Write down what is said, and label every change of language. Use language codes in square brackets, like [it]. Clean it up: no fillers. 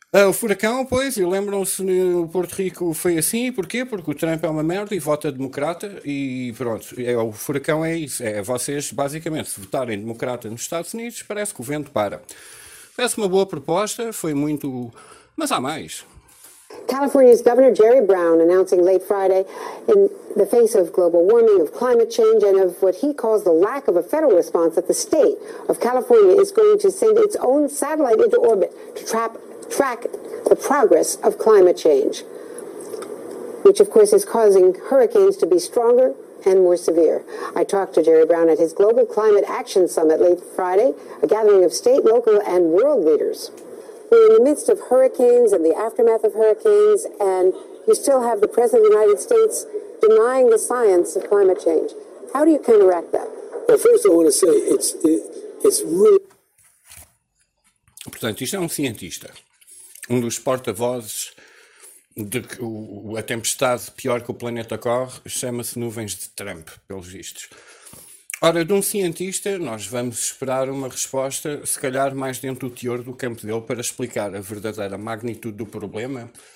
[pt] O furacão, pois, e lembram-se, no Porto Rico foi assim, porquê? Porque o Trump é uma merda e vota democrata, e pronto, o furacão é isso, é vocês, basicamente, se votarem democrata nos Estados Unidos, parece que o vento para. Parece uma boa proposta, foi muito... Mas há mais. [en] California's Governor Jerry Brown announcing late Friday, in the face of global warming, of climate change, and of what he calls the lack of a federal response, that the state of California is going to send its own satellite into orbit to track the progress of climate change, which of course is causing hurricanes to be stronger and more severe. I talked to Jerry Brown at his Global Climate Action Summit late Friday, a gathering of state, local, and world leaders. We're in the midst of hurricanes and the aftermath of hurricanes, and you still have the President of the United States denying the science of climate change. How do you counteract that? Well, first I want to say it's really... [pt] Portanto, isto é um cientista, um dos porta-vozes de que a tempestade pior que o planeta corre chama-se Nuvens de Trump, pelos vistos. Ora, de um cientista, nós vamos esperar uma resposta, se calhar mais dentro do teor do campo dele, para explicar a verdadeira magnitude do problema.